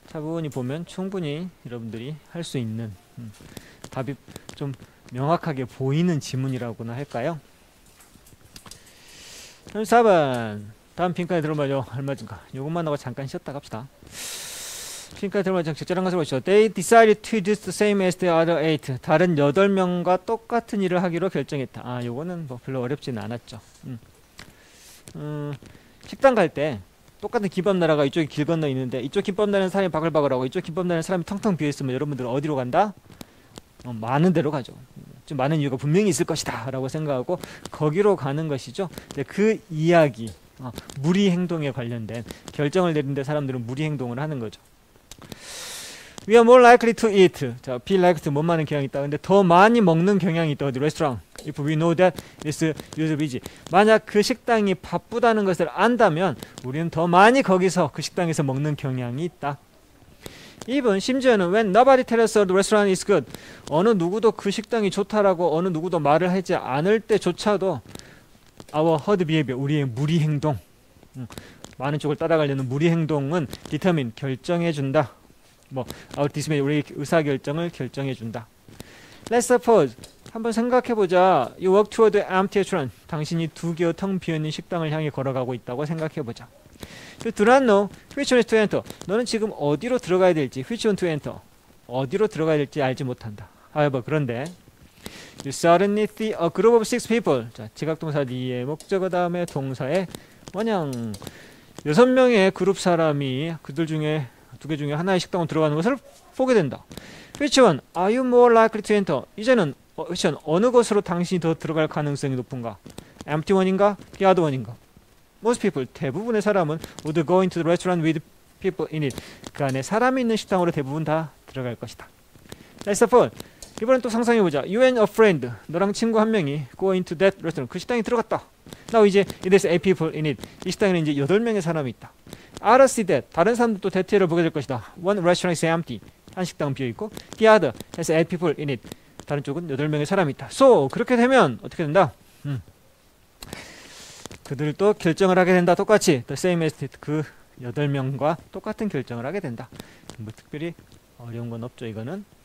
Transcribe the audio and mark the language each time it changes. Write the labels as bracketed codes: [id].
[ko] 차분히 보면 충분히 여러분들이 할 수 있는 답이 좀 명확하게 보이는 지문이라고나 할까요? 34번 다음 빈칸에 들어봐요. 얼마든가. 요것만 하고 잠깐 쉬었다 갑시다. 핑크가 들어간 적절한 것을 보시죠. [en] They decided to do the same as the other 8. [ko] 다른 8명과 똑같은 일을 하기로 결정했다. 아, 요거는 뭐 별로 어렵지는 않았죠. 식당 갈 때 똑같은 김밥 나라가 이쪽에 길 건너 있는데 이쪽 김밥 나라는 사람이 바글바글하고 이쪽 김밥 나라는 사람이 텅텅 비어있으면 여러분들은 어디로 간다? 많은 데로 가죠. 좀 많은 이유가 분명히 있을 것이다 라고 생각하고 거기로 가는 것이죠. 그 이야기, 무리 행동에 관련된 결정을 내리는데 사람들은 무리 행동을 하는 거죠. [en] We are more likely to eat. [ko] 자, be likely to 못 많은 경향이 있다. 근데 더 많이 먹는 경향이 있다. 어디 레스토랑. [en] If we know that it's usually busy. [ko] 만약 그 식당이 바쁘다는 것을 안다면 우리는 더 많이 거기서 그 식당에서 먹는 경향이 있다. [en] even [ko] 심지어는 [en] when nobody tells us the restaurant is good. [ko] 어느 누구도 그 식당이 좋다라고 어느 누구도 말을 하지 않을 때조차도 [en] our herd behavior, [ko] 우리의 무리 행동, 많은 쪽을 따라가려는 무리 행동은 determine, 결정해준다. 뭐 [en] our decision, [ko] 우리의 의사결정을 결정해준다. [en] Let's suppose, [ko] 한번 생각해보자. [en] You walk toward the empty restaurant. [ko] 당신이 두 개의 텅 비어있는 식당을 향해 걸어가고 있다고 생각해보자. [en] You do not know which one to enter. [ko] 너는 지금 어디로 들어가야 될지, [en] which one to enter. [ko] 어디로 들어가야 될지 알지 못한다. [en] However, [ko] 그런데 [en] You suddenly see a group of 6 people. [ko] 자, 지각동사 뒤에 목적어 다음에 동사에 원형 6명의 그룹 사람이 그들 중에 두 개 중에 하나의 식당으로 들어가는 것을 보게 된다. [en] Which one are you more likely to enter? [ko] 이제는 which one, 어느 곳으로 당신이 더 들어갈 가능성이 높은가? [en] Empty one인가? The other one인가? Most people, [ko] 대부분의 사람은 [en] would go into the restaurant with people in it. [ko] 그 안에 사람이 있는 식당으로 대부분 다 들어갈 것이다. [en] Let's suppose, [ko] 이번엔 또 상상해보자. [en] You and a friend, [ko] 너랑 친구 한 명이 [en] go into that restaurant. [ko] 그 식당에 들어갔다. [en] Now [ko] 이제 [en] it has 8 people in it. [ko] 이 식당에는 이제 8명의 사람이 있다. [en] Others see that, [ko] 다른 사람들도 대체를 보게 될 것이다. [en] One restaurant is empty. [ko] 한 식당은 비어있고 [en] The other has 8 people in it. [ko] 다른 쪽은 8명의 사람이 있다. So, 그렇게 되면 어떻게 된다? 그들도 결정을 하게 된다. 똑같이 [en] The same as [ko] 그 8명과 똑같은 결정을 하게 된다. 뭐 특별히 어려운 건 없죠. 이거는.